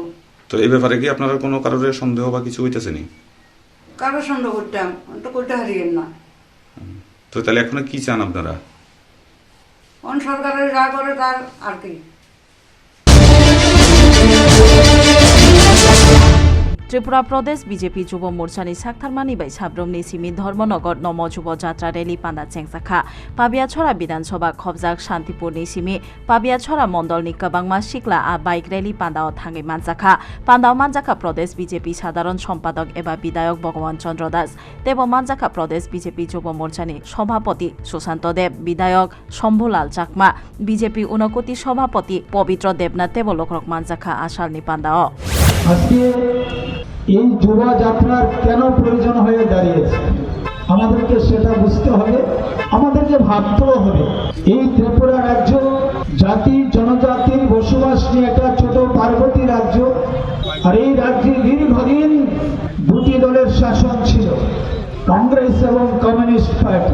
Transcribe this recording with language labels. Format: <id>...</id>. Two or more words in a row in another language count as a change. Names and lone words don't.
<bn>তো এই ব্যাপারে কি আপনারা কোনো কারোর সন্দেহ বা কিছু হইতেছে নি? কারো সন্দেহ করতাম, তো করতে হারিয়েন না। তো তাহলে এখন কি চান আপনারা? সরকারের যা করে তার আর কি।</bn> <trp>त्रिपुरा प्रदेश बीजेपी युव मोर्चानि साक्थारमानि बै साब्रमनि सिमी धर्मनगर नम युव जात्रा रेली पान्दा चेंगसाखा पाबियाछरा विधानसभा खबजाक शान्तिपुरनि सिमी पाबियाछरा मण्डलनि कबांमा सिक्ला आ बाइक रेली पान्दाव थाङै मानजाखा पान्दाव मानजाखा प्रदेश बीजेपी साधारण सम्पादक एबा विधायक भगवान चन्द्र दास तेब मानजाखा प्रदेश बीजेपी युव मोर्चानि सभापति सुशान्त देव विधायक शम्भुलाल चाकमा बीजेपी 29 सभापति पवित्र देवनाथ तेब लोकरक मानजाखा आशालनि पान्दाव</trp> <bn>আজকে এই যুব যাত্রার কেন প্রয়োজন হয়ে দাঁড়িয়েছে আমাদেরকে সেটা বুঝতে হবে, আমাদেরকে ভাবতেও হবে। এই ত্রিপুরা রাজ্য জাতি জনজাতির বসবাস নিয়ে একটা ছোট পার্বতী রাজ্য, আর এই রাজ্যে দীর্ঘদিন দুটি দলের শাসন ছিল, কংগ্রেস এবং কমিউনিস্ট পার্টি।</bn>